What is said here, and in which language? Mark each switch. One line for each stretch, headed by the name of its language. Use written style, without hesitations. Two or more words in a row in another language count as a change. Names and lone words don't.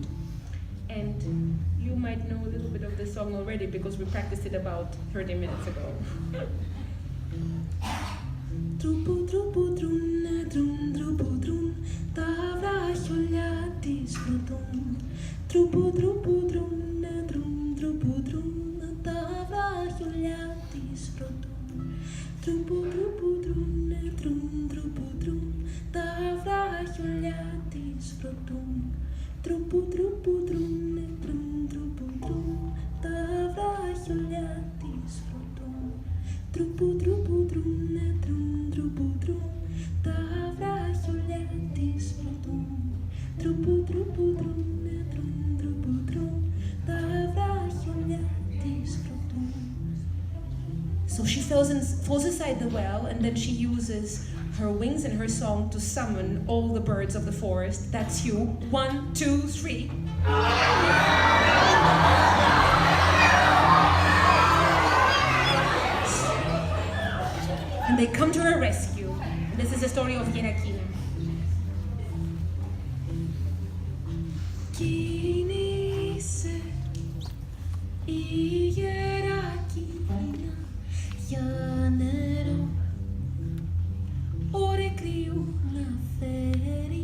English: And you might know a little bit of the song already because we practiced it about 30 minutes ago. Trupu trupu trun trun trupu trun
Greek: τα βραχιόλια της πρωτών. Trupu trupu trun trun trupu trun τα βράχιολια της πρωτών. Trupu trupu trun trun trupu trun τα βράχιολια της πρωτών. Trupu trupu trun trun trupu trun τα βράχιολια της πρωτών. Trupu trupu trun trun trupu trun τα βράχιολια της πρωτών. Trupu trupu trun trun trupu trun τα βράχιολια της πρωτών.
English: So she falls inside the well, and then she uses her wings and her song to summon all the birds of the forest. That's you. 1, 2, 3. And they come to her rescue. This is the story of Gerakina.
Greek: Κίνησε η Γερακίνα για νερό, ωρε κρύου να φέρει.